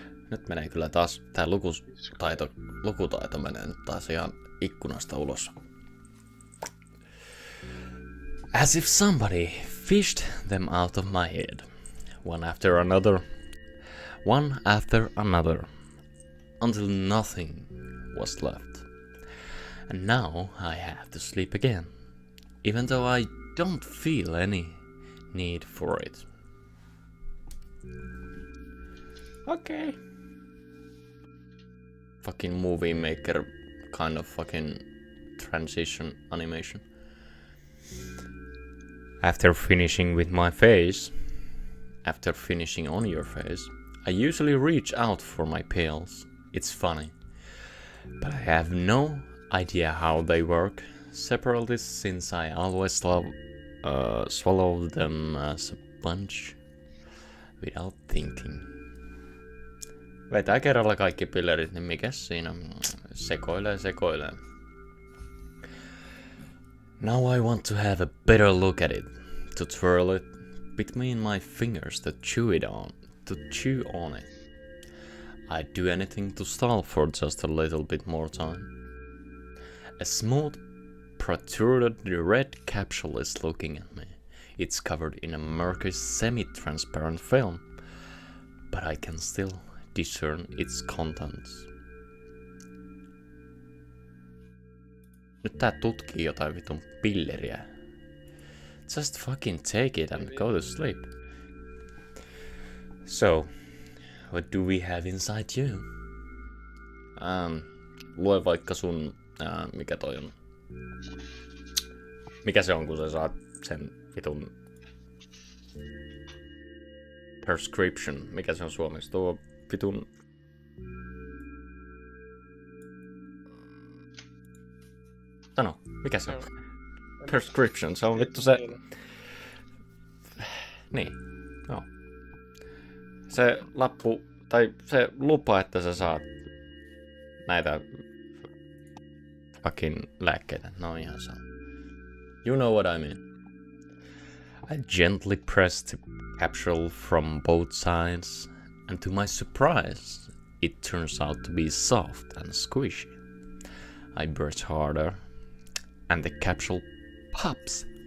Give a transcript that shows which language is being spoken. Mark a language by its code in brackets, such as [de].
[fi] Nyt menee kyllä taas tää lukutaito menee nyt taas ihan ikkunasta ulos. [en] As if somebody fished them out of my head. One after another. Until nothing was left. And now I have to sleep again. Even though I don't feel any need for it. Okay. Fucking movie maker kind of fucking transition animation. After finishing with my face, after finishing on your face, I usually reach out for my pills. It's funny. But I have no idea how they work separately since I always swallow them as a bunch without thinking. [fi] Vetää kerralla kaikki pillerit, niin mikäs siinä? Sekoilee. [en] Now I want to have a better look at it. To twirl it between my fingers to chew on it. I'd do anything to stall for just a little bit more time. A smooth, protruded red capsule is looking at me. It's covered in a murky, semi-transparent film, but I can still discern its contents. [fi] Nyt tää tutkii jotain vitun pilleriä. [en] Just fucking take it and go to sleep. So, what do we have inside you? [fi] Lue vaikka sun... mikä toi on? Mikä se on, kun sä saat sen vitun... prescription. Mikä se on suomeksi? Tuo vitun... Sano, mikä se on? Prescription, se on vittu se... Niin, joo. Se lappu, tai se lupa, että sä saat näitä fucking lääkkeitä. No ihan saa. [en] You know what I mean. I gently pressed the capsule from both sides, and to my surprise, it turns out to be soft and squishy. I brush harder, and the capsule pops.